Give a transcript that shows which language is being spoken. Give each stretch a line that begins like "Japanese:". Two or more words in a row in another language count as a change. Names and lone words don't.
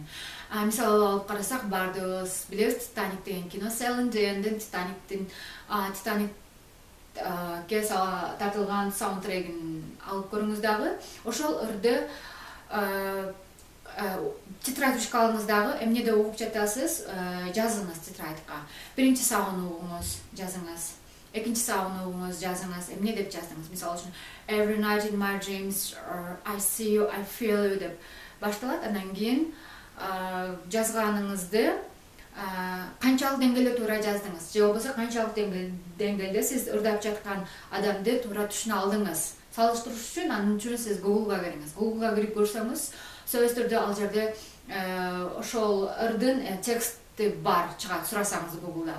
Kyrgyz: Мисалы алып карасак, баардыгыбыз билебиз, Титаник деген кино, Селин Диондун Титаникке тартылган саундтрегин алып көрүңүз дагы. Ошол ырды тетрадька алыңыз дагы, эмнеде угуп жатасыз, жазыңыз тетрадька. Биринчи сабагын угуңуз, жазыңыз. Экинчи сабагын угуңуз, жазыңыз. Эмне деп жаздыңыз? Мисалы үчүн
English: Every night in my dreams I see you, I feel you
Kyrgyz: деп башталат. Андан кийин жазганыңызды канчалык деңгээлде туура жаздыңыз, же болбосо канчалык деңгээлде сиз ырдап жаткан адамды туура түшүнө алдыңыз. Салыштырыш үчүн анын үчүн сиз Google'га кириңиз. Google'га кирип көрсөңүз, сөзсүз түрдө ал жерде ошол ырдын тексти бар чыгат, сурасаңыз Google'дан.